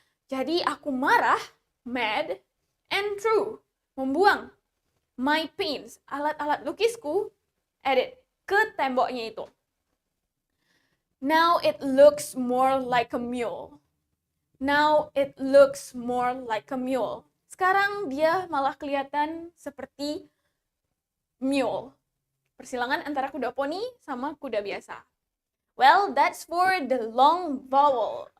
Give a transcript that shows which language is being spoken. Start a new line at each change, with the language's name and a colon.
Indonesian: Jadi aku marah,
English: mad, and threw,
Indonesian: membuang
English: my paints,
Indonesian: alat-alat lukisku,
English: at it,
Indonesian: ke temboknya itu.
English: Now it looks more like a mule. Now it looks more like a mule.
Indonesian: Sekarang dia malah kelihatan seperti mule. Persilangan antara kuda poni sama kuda biasa.
English: Well, that's for the long vowel.